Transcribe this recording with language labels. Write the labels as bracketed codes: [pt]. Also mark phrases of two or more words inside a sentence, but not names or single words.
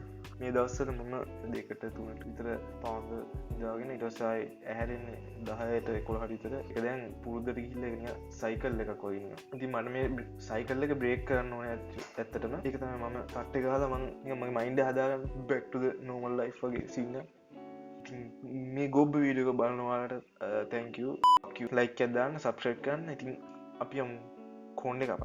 [si] මේ දවස්වල මම 2ට 3ට විතර පාන්ද ඉඳාගෙන ඊට පස්සේ ආයේ ඇහැරෙන්නේ 10ට 11ට විතර. ඒක දැන් පුරුද්දට ගිහිල්ලා ඒක නිකන් සයිකල් එකක් වගේ නිකන්. ඉතින් මට මේ සයිකල් එක බ්‍රේක් කරන්න ඕනේ ඇත්තටම. ඒක තමයි මම තට්ටේ ගහලා මම නිකන් මගේ මයින්ඩ් එක හදාගන්න [en] back to the normal life [si] වගේ සීන් එක. මේ ගොබ්බ වීඩියෝ එක බලන ඔයාලට [en] thank you. [si] like එකක් දාන්න subscribe කරන්න. ඉතින් අපි යමු කොණ්ඩේ කපන්න.